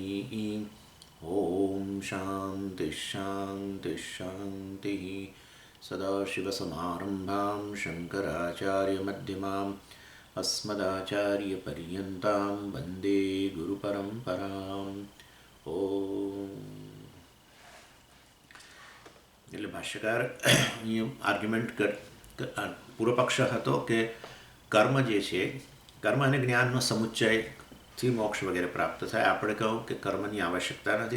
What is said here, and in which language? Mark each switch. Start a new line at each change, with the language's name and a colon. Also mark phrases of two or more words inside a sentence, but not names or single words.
Sanskrit: ॐ शान्तिः शान्तिः शान्तिः। सदाशिवसमारम्भां शङ्कराचार्यमध्यमाम् अस्मदाचार्यपर्यन्तां वन्दे गुरुपरम्पराम्।
Gujarati: ઓમ એટલે ભાષ્યકાર અહીં આર્ગ્યુમેન્ટ પૂર્વ પક્ષ હતો કે કર્મ જે છે કર્મ અને જ્ઞાનનો સમુચ્ચયથી મોક્ષ વગેરે પ્રાપ્ત થાય. આપણે કહું કે કર્મની આવશ્યકતા નથી.